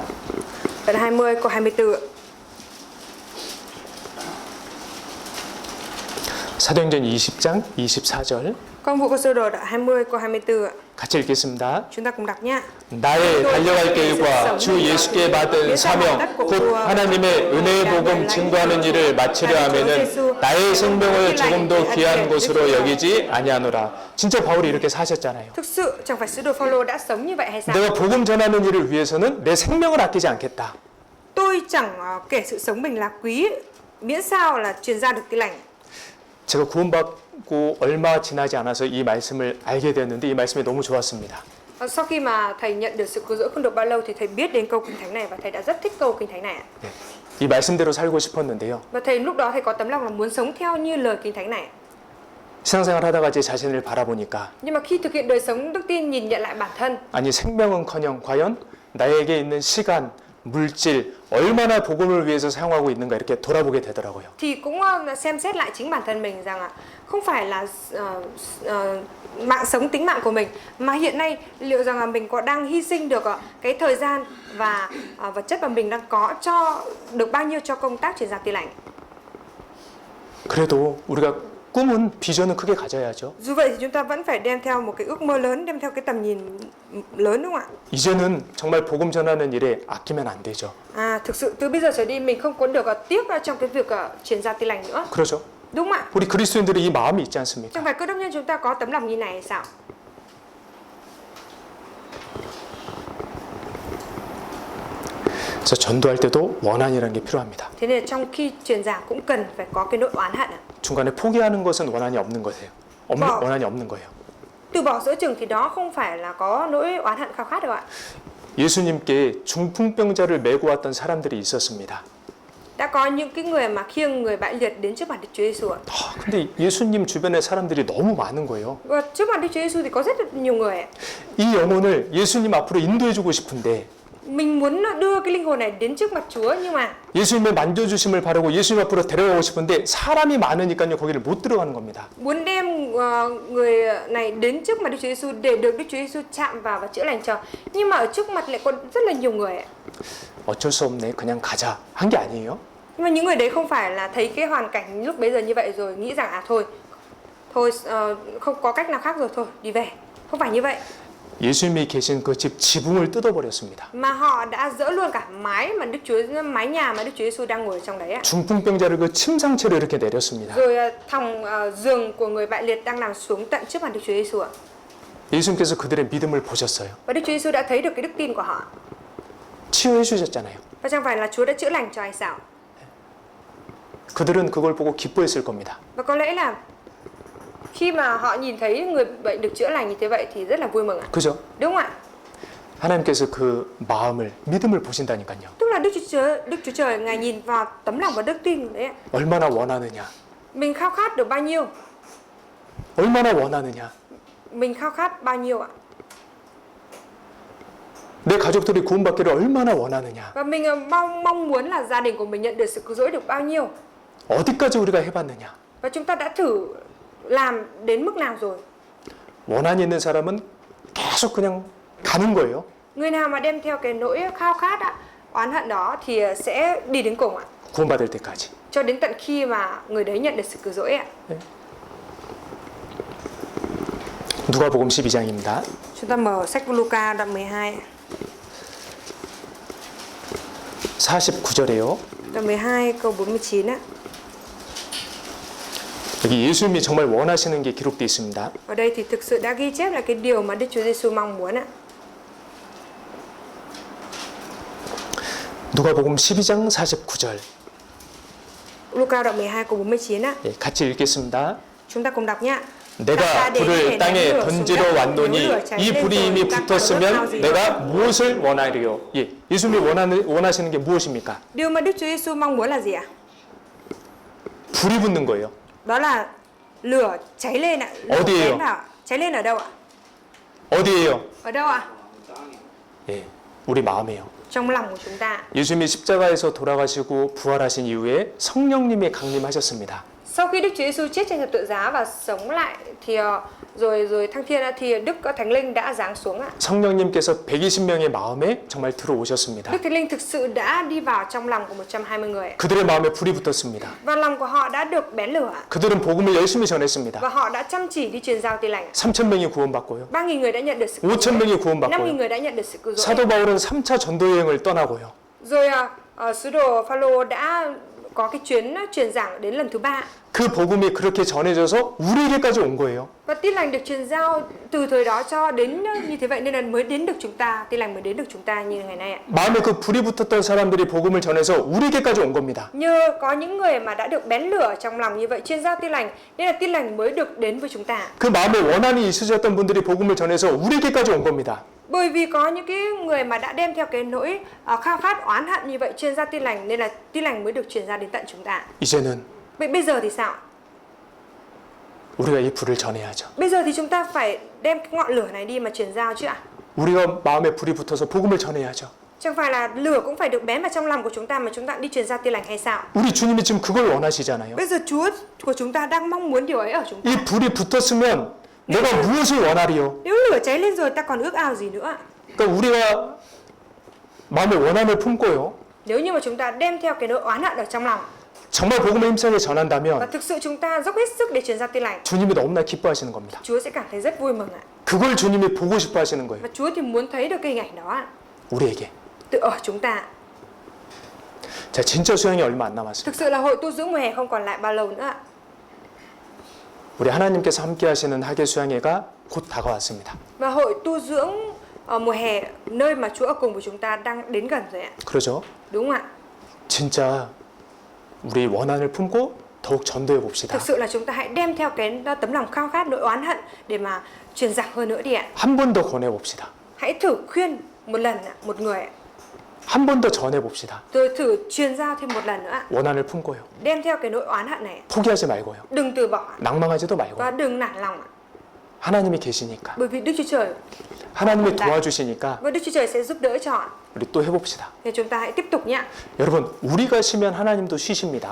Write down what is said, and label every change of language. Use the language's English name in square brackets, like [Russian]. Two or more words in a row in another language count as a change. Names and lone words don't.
[Vietnamese] Đoạn 20 câu 24 ạ. [Korean] 사도행전 20장 24절 [Vietnamese] Công vụ các sứ đồ đoạn 20 câu 24 ạ. [Korean] 같이 읽겠습니다. [Vietnamese] Chúng ta cùng đọc nhé. [Korean] 나의 달려갈 길과 주 예수께 받은 사명 곧 하나님의 은혜의 복음 증거하는 일을 마치려 하면은 나의 생명을 조금도 귀한 것으로 여기지 아니하노라. 진짜 바울이 이렇게 사셨잖아요. [Vietnamese] Thực sự chẳng phải sứ đồ Phaolô đã sống như vậy hay sao? [Korean] 내가 복음 전하는 일을 위해서는 내 생명을 아끼지 않겠다. [Vietnamese] Tôi chẳng kể sự sống mình là quý, miễn sao là truyền ra được tin lành. [Korean] 제가 구원받고 얼마 지나지 않아서 이 말씀을 알게 되었는데 이 말씀이 너무 좋았습니다. [Vietnamese] Sau khi mà thầy nhận được sự cứu rỗi không được bao lâu thì thầy biết đến câu kinh thánh này và thầy đã rất thích câu kinh thánh này ạ. [Korean] 네, 이 말씀대로 살고 싶었는데요. [Vietnamese] Và thầy lúc đó thầy có tấm lòng là muốn sống theo như lời kinh thánh này. [Korean] 신앙생활 하다가 제 자신을 바라보니까 [Vietnamese] Nhưng mà khi thực hiện đời sống đức tin, nhìn nhận lại bản thân, [Korean] 아니 생명은커녕 과연 나에게 있는 시간, 물질 얼마나 복음을 위해서 사용하고 있는가 이렇게 돌아보게 되더라고요. [Vietnamese] thì cũng xem xét lại chính bản thân mình rằng là không phải là mạng sống, tính mạng của mình, mà hiện nay liệu rằng là mình có đang hy sinh được cái thời gian và vật chất mà mình đang có cho được bao nhiêu cho công tác truyền giao tin lành. [Korean] 그래도 우리가 꿈은 비전은 크게 가져야죠. [Vietnamese] Dù vậy thì chúng ta vẫn phải đem theo một cái ước mơ lớn, đem theo cái tầm nhìn lớn, đúng không ạ? [Korean] 이제는 정말 복음 전하는 일에 아끼면 안 되죠. [Vietnamese] Thực sự từ bây giờ trở đi mình không có được tiếc trong cái việc truyền giao tin lành nữa. [Korean] 그렇죠? [Vietnamese] Đúng không ạ? [Korean] 우리 그리스도인들이 이 마음이 있지 않습니까? [Vietnamese] Chẳng phải cơ đốc nhân chúng ta có tấm lòng như này hay sao? [Korean] 그래서 전도할 때도 원한이라는 게 필요합니다. [Vietnamese] Thế nên trong khi truyền giảng cũng cần phải có cái nỗi oán hận. [Korean] 중간에 포기하는 것은 원한이 없는 거예요. 원한이 없는 거예요. [Vietnamese] Từ bỏ giữa chừng thì đó không phải là có nỗi oán hận khao khát đâu ạ. [Korean] 예수님께 중풍병자를 메고 왔던 사람들이 있었습니다. [Vietnamese] Đã có những cái người mà khiêng người bại liệt đến trước mặt Đức Chúa Giêsu ạ. [Korean] 근데 예수님 주변에 사람들이 너무 많은 거예요. [Vietnamese] Và trước mặt Đức Chúa Giêsu thì có rất là nhiều người. [Korean] 이 영혼을 예수님 앞으로 인도해주고 싶은데 [Vietnamese] Mình muốn đưa cái linh hồn này đến trước mặt Chúa, nhưng mà [Korean] 예수님의 만져주심을 바라고 예수님 앞으로 데려가고 싶은데 사람이 많으니까요 거기를 못 들어가는 겁니다. [Vietnamese] muốn đem người này đến trước mặt Đức Chúa Giêsu để được Đức Chúa Giêsu chạm vào và chữa lành cho. Nhưng mà ở trước mặt lại có rất là nhiều người. [Korean] 어쩔 수 없네 그냥 가자 한 게 아니에요. [Vietnamese] Nhưng mà những người đấy không phải là thấy cái hoàn cảnh lúc bấy giờ như vậy rồi nghĩ rằng thôi không có cách nào khác rồi, thôi đi về. Không phải như vậy. [Korean] 예수님이 계신 그 집 지붕을 뜯어버렸습니다. [Vietnamese] Mà họ đã dỡ luôn cả mái nhà mà Đức Chúa Giêsu đang ngồi trong đấy ạ. [Korean] 중풍병자를 그 침상채로 이렇게 내렸습니다. [Vietnamese] Rồi thòng giường của người bại liệt đang nằm xuống tận trước mặt Đức Chúa Giêsu ạ. [Korean] 예수님께서 그들의 믿음을 보셨어요. [Vietnamese] Và Đức Chúa Giêsu đã thấy được cái đức tin của họ. [Korean] 치유해 주셨잖아요. [Vietnamese] Và chẳng phải là Chúa đã chữa lành cho hay sao? [Korean] 그들은 그걸 보고 기뻐했을 겁니다. [Vietnamese] Và có lẽ là khi mà họ nhìn thấy người bệnh được chữa lành như thế vậy thì rất là vui mừng ạ. [Korean] 그죠? [Vietnamese] Đúng không ạ? [Korean] 하나님께서 그 마음을 믿음을 보신다니까요. [Vietnamese] Tức là Đức Chúa Trời Ngài nhìn vào tấm lòng và đức tin đấy ạ. [Korean] 얼마나 원하느냐? [Vietnamese] Mình khao khát được bao nhiêu? [Korean] 얼마나 원하느냐? [Vietnamese] Mình khao khát bao nhiêu ạ? [Korean] 내 가족들이 구원받기를 얼마나 원하느냐? [Vietnamese] Và mình mong muốn là gia đình của mình nhận được sự cứu rỗi được bao nhiêu? [Korean] 어디까지 우리가 해봤느냐? [Vietnamese] Và chúng ta đã thử làm đến mức nào rồi? [Korean] 원한이 있는 사람은 계속 그냥 가는 거예요. [Vietnamese] Người nào mà đem theo cái nỗi khao khát oán hận đó thì sẽ đi đến cùng ạ. [Korean] 구원받을 때까지. [Vietnamese] Cho đến tận khi mà người đấy nhận được sự cứu rỗi ạ. [Korean] 누가복음 12장입니다. [Vietnamese] Chúng ta mở sách Luca đoạn 12. [Korean] 49절에요. [Vietnamese] Đoạn 12 câu 49 á. [Korean] 여기 예수님이 정말 원하시는 게 기록되어 있습니다. [Vietnamese] Ở đây thì thực sự đã ghi chép là cái điều mà Đức Chúa Giêsu mong muốn ạ. [Korean] 누가복음 12장 49절. [Vietnamese] Luca đoạn 12 câu 49 á. [Korean] 예, 같이 읽겠습니다. [Vietnamese] Chúng ta cùng đọc nhé. [Korean] 내가 불을 땅에 던지러 왔노니 이 불이 이미 붙었으면 내가 무엇을 원하리요? 예, 예수님이 원하시는 게 무엇입니까? [Vietnamese] Điều mà Đức Chúa Giêsu mong muốn là gì ạ? [Korean] 불이 붙는 거예요. [Vietnamese] Đó là lửa cháy lên ạ. [Korean] 어디예요? [Vietnamese] Cháy lên ở đâu ạ? [Korean] 어디예요? [Vietnamese] Ở đâu ạ? [Korean] 예, 우리 마음이에요. [Vietnamese] Trong lòng của chúng ta. [Korean] 예수님이 십자가에서 돌아가시고 부활하신 이후에 성령님이 강림하셨습니다. [Vietnamese] Sau khi Đức Chúa Giêsu chết trên thập tự giá và sống lại thì rồi thăng thiên thì Đức Thánh Linh đã giáng xuống ạ. [Korean] 성령님께서 120명의 마음에 정말 들어오셨습니다. [Vietnamese] Đức Thánh Linh thực sự đã đi vào trong lòng của 120 người. [Korean] 그들의 마음에 불이 붙었습니다. [Vietnamese] Và lòng của họ đã được bén lửa. [Korean] 그들은 복음을 열심히 전했습니다. [Vietnamese] Và họ đã chăm chỉ đi truyền giao tin lành. [Korean] 3,000명이 구원받고요. [Vietnamese] 3.000 người đã nhận được sự cứu rỗi. [Korean] 5,000명이 [Vietnamese] 5.000 [Korean] 구원받고요. [Vietnamese] người đã nhận được sự cứu rỗi. [Korean] 사도 바울은 3차 전도 여행을 떠나고요. [Vietnamese] Rồi sứ đồ Phaolô đã có cái chuyến truyền giảng đến lần thứ 3. [Korean] 그 복음이 그렇게 전해져서 우리에게까지 온 거예요. [Vietnamese] Và tin lành được truyền giao từ thời đó cho đến như thế vậy nên là mới đến được chúng ta, tin lành mới đến được chúng ta như ngày nay ạ. [Korean] 마음에 그 불이 붙었던 사람들이 복음을 전해서 우리에게까지 온 겁니다. [Vietnamese] Nhờ có những người mà đã được bén lửa trong lòng như vậy truyền giao tin lành nên là tin lành mới được đến với chúng ta. [Korean] 그 마음에 원한이 있으셨던 분들이 복음을 전해서 우리에게까지 온 겁니다. [Vietnamese] Bởi vì có những cái người mà đã đem theo cái nỗi khao khát oán hận như vậy truyền ra tin lành nên là tin lành mới được truyền ra đến tận chúng ta. [Korean] 이제는 [Vietnamese] Vậy bây giờ thì sao? [Korean] 우리가 이 불을 전해야죠. [Vietnamese] Bây giờ thì chúng ta phải đem cái ngọn lửa này đi mà truyền giao chứ ạ. [Korean] 우리가 마음에 불이 붙어서 복음을 전해야죠. [Vietnamese] Chẳng phải là lửa cũng phải được bén vào trong lòng của chúng ta mà chúng ta đi truyền giao tin lành hay sao? [Korean] 우리 주님이 지금 그걸 원하시잖아요. [Vietnamese] Bây giờ Chúa của chúng ta đang mong muốn điều ấy ở chúng ta. [Korean] 이 불이 붙었으면 내가 무엇을 원하리요? [Vietnamese] Nếu lửa cháy lên rồi ta còn ước ao gì nữa ạ? [Korean] 그러니까 우리가 마음에 원함을 품고요. [Vietnamese] Nếu như mà chúng ta đem theo cái nỗi oán hận ở trong lòng [Korean] 정말 복음을 힘차게 [Vietnamese] và [Korean] 전한다면 [Vietnamese] thực sự chúng ta dốc hết sức để truyền giao tin lành, [Korean] 주님이 너무나 기뻐하시는 겁니다. [Vietnamese] Chúa sẽ cảm thấy rất vui mừng ạ. [Korean] 그걸 주님이 보고 싶어 하시는 거예요. [Vietnamese] Và Chúa thì muốn thấy được cái hình ảnh đó ạ. [Korean] 우리에게. [Vietnamese] Tự ở chúng ta. [Korean] 자, 진짜 수양이 얼마 안 남았어요. [Vietnamese] Thực sự là hội tu dưỡng mùa hè không còn lại bao lâu nữa ạ. [Korean] 우리 하나님께서 함께 하시는 학예 수양회가 곧 다가왔습니다. [Vietnamese] Và hội tu dưỡng mùa hè, nơi mà Chúa ở cùng với chúng ta đang đến gần rồi ạ. [Korean] 그러죠? [Vietnamese] Đúng không ạ? [Korean] 진짜 우리 원한을 품고 더욱 전도해 봅시다. [Vietnamese] Thực sự là chúng ta hãy đem theo cái tấm lòng khao khát, nỗi oán hận để mà truyền dạc hơn nữa đi ạ. [Korean] 한 번 더 권해 봅시다. [Vietnamese] Hãy thử khuyên một lần ạ, một người ạ. [Korean] 한 번 더 전해 봅시다. [Vietnamese] Rồi thử truyền giao thêm một lần nữa ạ. [Korean] 원한을 품고요. [Vietnamese] Đem theo cái nỗi oán hận này, [Korean] 포기하지 말고요. [Vietnamese] đừng từ bỏ [Korean] 낭망하지도 [Vietnamese] và [Korean] 말고요. [Vietnamese] đừng nản lòng ạ. [Korean] 하나님이 계시니까. [Vietnamese] Bởi vì Đức Chúa Trời [Korean] 하나님이 도와주시니까 [Vietnamese] và Đức Chúa Trời sẽ giúp đỡ cho ạ. [Korean] 우리 또 해봅시다. [Vietnamese] Thì chúng ta hãy tiếp tục nhé. [Korean] 여러분, 우리가 쉬면 하나님도 쉬십니다.